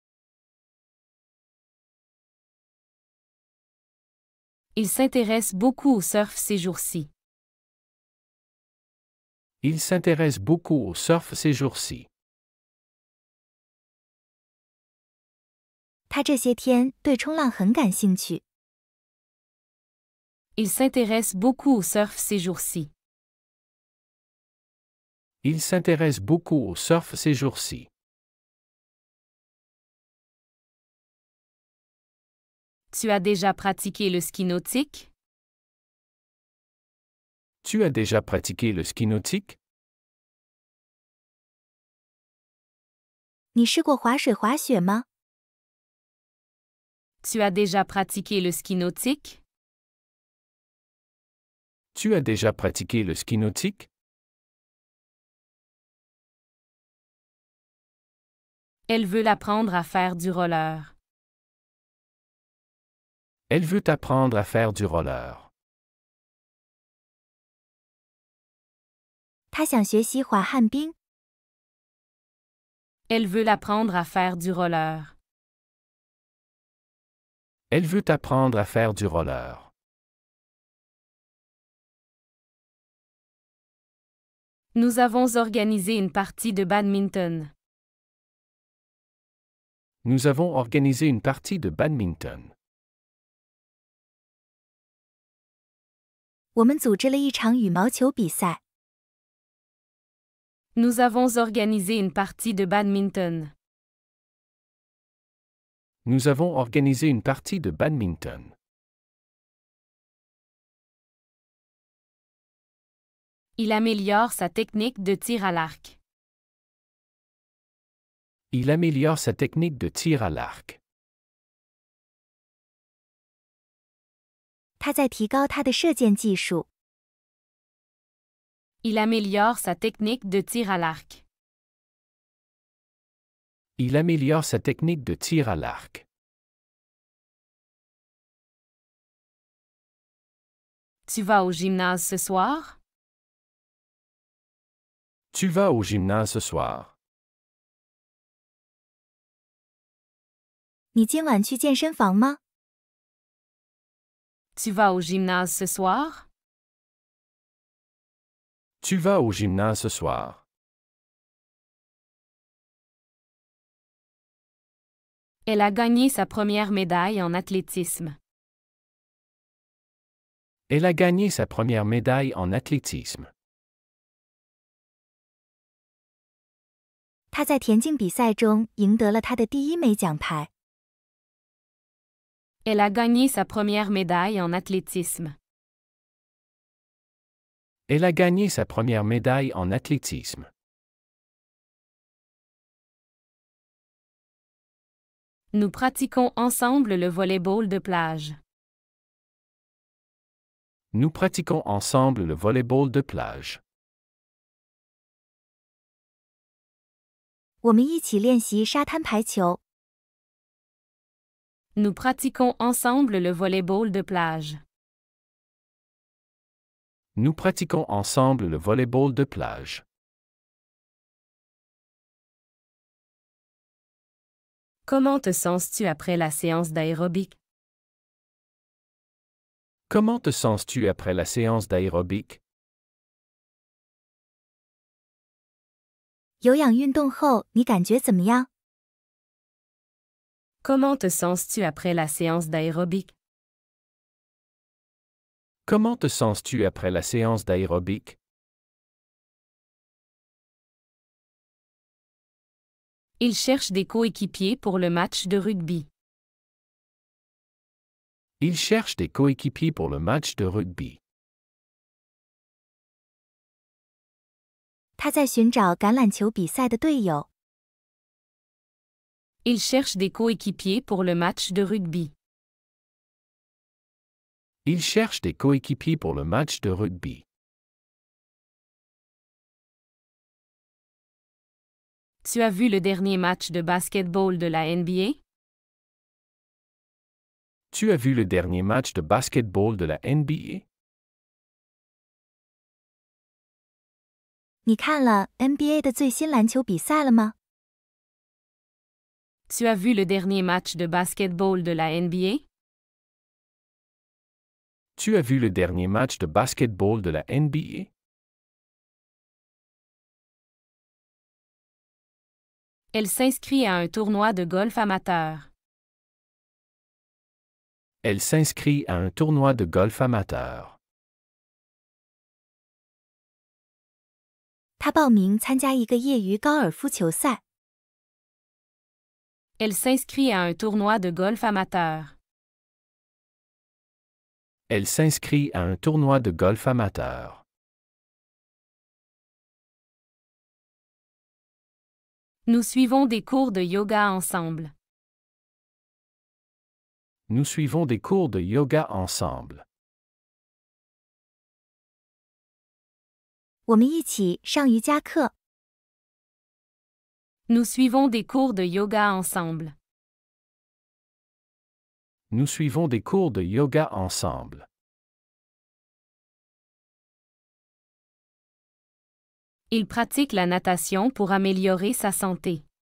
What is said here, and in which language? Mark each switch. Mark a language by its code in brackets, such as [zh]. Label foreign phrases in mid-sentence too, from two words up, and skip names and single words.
[fr] Il s'intéresse beaucoup au surf ces jours-ci. Il s'intéresse beaucoup au surf ces jours-ci. [zh] 他这些天对冲浪很感兴趣。 [fr] Il s'intéresse beaucoup au surf ces jours-ci. Il s'intéresse beaucoup au surf ces jours-ci. Tu as déjà pratiqué le ski nautique? Tu as déjà pratiqué le ski nautique? [zh] 你试过滑水滑雪吗？ [fr] Tu as déjà pratiqué le ski nautique? Tu as déjà pratiqué le ski nautique? Elle veut l'apprendre à faire du roller. Elle veut apprendre à faire du roller. [zh] 她想学习滑旱冰。 [fr] Elle veut l'apprendre à faire du roller. Elle veut apprendre à faire du roller. Nous avons organisé une partie de badminton. Nous avons organisé une partie de badminton. [zh] 我们组织了一场羽毛球比赛。 [fr] Nous avons organisé une partie de badminton. Nous avons organisé une partie de badminton. Il améliore sa technique de tir à l'arc. Il améliore sa technique de tir à l'arc. [zh] 他在提高他的射箭技术。 [fr] Il améliore sa technique de tir à l'arc. Il améliore sa technique de tir à l'arc. Tu vas au gymnase ce soir? Tu vas au gymnase ce soir. [zh] 你今晚去健身房吗？ [fr] Tu vas au gymnase ce soir? Tu vas au gymnase ce soir. Elle a gagné sa première médaille en athlétisme. Elle a gagné sa première médaille en athlétisme. [zh] 他在田径比赛中赢得了他的第一枚奖牌。 [fr] Elle a gagné sa première médaille en athlétisme. Elle a gagné sa première médaille en athlétisme. Nous pratiquons ensemble le volley-ball de plage. Nous pratiquons ensemble le volley-ball de plage. [zh] 我们一起练习沙滩排球。 [fr] Nous pratiquons ensemble le volley-ball de plage. Nous pratiquons ensemble le volley-ball de plage. Comment te sens-tu après la séance d'aérobic? Comment te sens-tu après la séance d'aérobic? [zh] 有氧运动后，你感觉怎么样？ [fr] Comment te sens-tu après la séance d'aérobic? Comment te sens-tu après la séance d'aérobic? Il cherche des coéquipiers pour le match de rugby. Il cherche des coéquipiers pour le match de rugby. [zh] 他在寻找橄榄球比赛的队友。 [fr] Il cherche des coéquipiers pour le match de rugby. Il cherche des coéquipiers pour le match de rugby. Tu as vu le dernier match de basketball de la NBA? Tu as vu le dernier match de basketball de la NBA? [zh] 你看了 NBA 的最新篮球比赛了吗？ [fr] Tu as vu le dernier match de basketball de la NBA? Tu as vu le dernier match de basketball de la NBA? Elle s'inscrit à un tournoi de golf amateur. Elle s'inscrit à un tournoi de golf amateur. [zh] 他报名参加一个业余高尔夫球赛。 [fr] Elle s'inscrit à un tournoi de golf amateur. Elle s'inscrit à un tournoi de golf amateur. Nous suivons des cours de yoga ensemble. Nous suivons des cours de yoga ensemble. [zh] 我们一起上瑜伽课。 [fr] Nous suivons des cours de yoga ensemble. Nous suivons des cours de yoga ensemble. Il pratique la natation pour améliorer sa santé.